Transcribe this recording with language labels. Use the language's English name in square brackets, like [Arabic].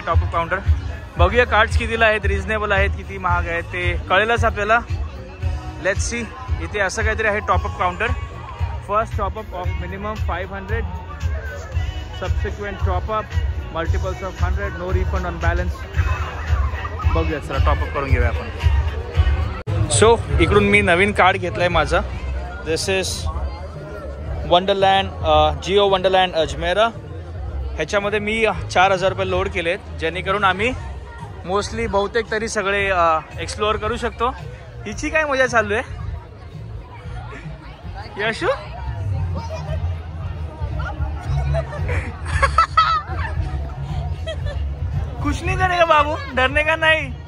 [Marathi] Top up counter बघूया cards कितीला आहेत, रिजनेबल आहेत, किती महाग आहेत ते कळेलच आपल्याला. [English] Let's see. [Marathi] इथे असं काहीतरी आहे top up counter. [English] First top up of minimum 500, subsequent top up multiples of 100, no refund on balance. [Marathi] बघूया चला टॉपअप करून घेऊया आपण. सो इकडून मी नवीन कार्ड घेतलं आहे माझं. [English] This is Wonderland, Jio Wonderland Ajmera. [Marathi] ह्याच्यामध्ये मी 4000 रुपये लोड केलेत, जेणेकरून आम्ही मोस्टली बहुतेक तरी सगळे एक्सप्लोअर करू शकतो. हिची काय मजा चालू आहे. [Hindi] यशु कुछ नहीं करेगा बाबू, डरने का नहीं।